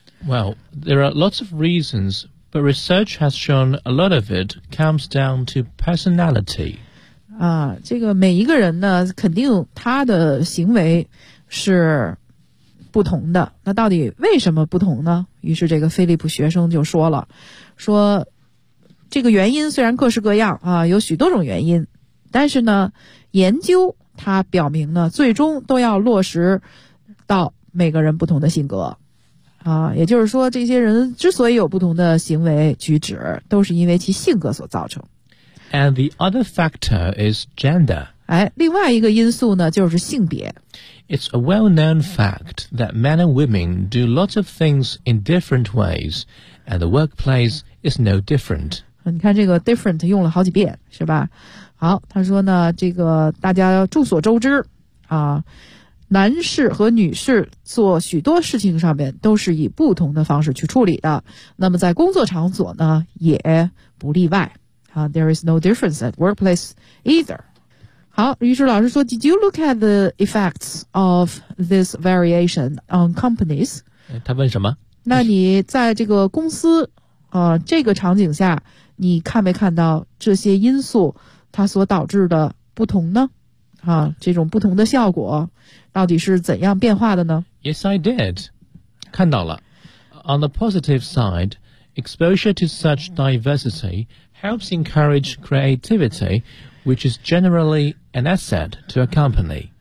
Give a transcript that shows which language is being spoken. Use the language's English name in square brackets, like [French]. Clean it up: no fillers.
[English] Well, there are lots of reasons, but research has shown a lot of it comes down to personality. [Chinese] 啊，这个每一个人呢肯定他的行为是不同的，那到底为什么不同呢？于是这个菲利普学生就说了，说这个原因虽然各式各样啊，有许多种原因，但是呢研究它表明呢最终都要落实到每个人不同的性格啊，也就是说这些人之所以有不同的行为举止都是因为其性格所造成。 [English] And the other factor is gender. [Chinese] 哎，另外一个因素呢就是性别。 [English] It's a well-known fact that men and women do lots of things in different ways, and the workplace is no different. [Chinese] 你看这个 different 用了好几遍，是吧？好，他说呢，这个大家众所周知啊，男士和女士做许多事情上面都是以不同的方式去处理的，那么在工作场所呢，也不例外。 [English] 啊， There is no difference at workplace either. [Chinese] 好，于是老师说 [English] Did you look at the effects of this variation on companies? [Chinese] 他问什么？那你在这个公司这个场景下你看没看到这些因素它所导致的不同呢？啊，这种不同的效果到底是怎样变化的呢？ [English] Yes, I did. [Chinese] 看到了。 [English] On the positive side, exposure to such diversity helps encourage creativityWhich is generally an asset to a company.